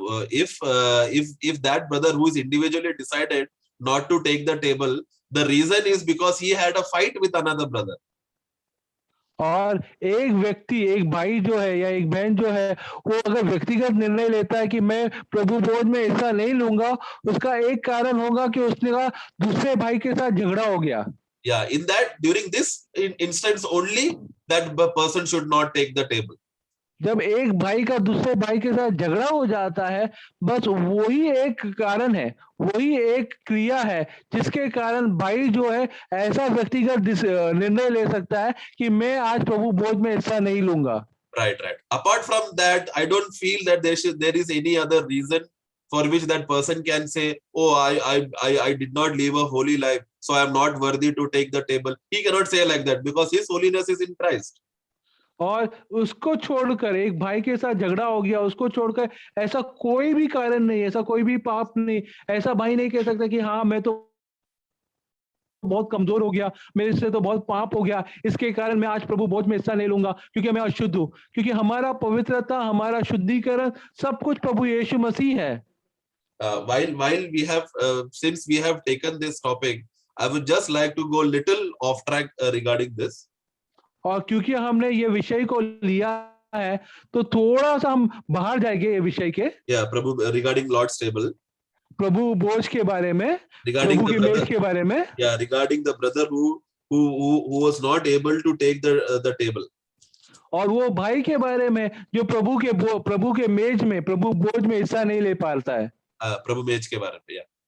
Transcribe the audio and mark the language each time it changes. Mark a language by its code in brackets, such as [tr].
[en] If that brother who is individually decided not to take the table, the reason is because he had a fight with another brother. [hi] और एक व्यक्ति, एक भाई जो है या एक बहन जो है, वो अगर व्यक्तिगत निर्णय लेता है कि मैं प्रभु भोज में हिस्सा नहीं लूंगा, उसका एक कारण होगा कि उसने का दूसरे भाई के साथ झगड़ा हो गया। [en] Yeah, in that during this instance only that person should not take the table. [hi] जब एक भाई का दूसरे भाई के साथ झगड़ा हो जाता है, बस वही एक कारण है, वही एक क्रिया है जिसके कारण भाई जो है ऐसा व्यक्तिगत निर्णय ले सकता है कि मैं आज प्रभु भोज में हिस्सा नहीं लूंगा। [en] Right, right. Apart from that, I don't feel that there is any other reason for which that person can say, "Oh, I did not live a holy life, so I am not worthy to take the table." He cannot say like that because his holiness is in Christ. [hi] और उसको छोड़कर एक भाई के साथ झगड़ा हो गया, उसको छोड़कर ऐसा कोई भी कारण नहीं, ऐसा कोई भी पाप नहीं, ऐसा भाई नहीं कह सकता कि हाँ मैं तो बहुत कमजोर हो गया, मेरे से तो बहुत पाप हो गया, इसके कारण मैं आज प्रभु भोज में हिस्सा नहीं लूंगा क्योंकि मैं अशुद्ध हूं। क्योंकि हमारा पवित्रता, हमारा शुद्धिकरण सब कुछ प्रभु यीशु मसीह है। [en] While we have since we have taken this topic, I would just like to go little off track regarding this. [hi] और क्योंकि हमने ये विषय को लिया है तो थोड़ा सा हम बाहर जाएंगे ये विषय के। [en] Yeah, Prabhu, regarding Lord's table, [hi] प्रभु भोज के बारे में, [en] regarding [hi] प्रभु [en] the [hi] की मेज [en] brother, [hi] के बारे में, [en] yeah, regarding the brother who was not able to take the table. [hi] और वो भाई के बारे में जो प्रभु के मेज में, प्रभु भोज में हिस्सा नहीं ले पाता है। प्रभु मेज के बारे में, yeah.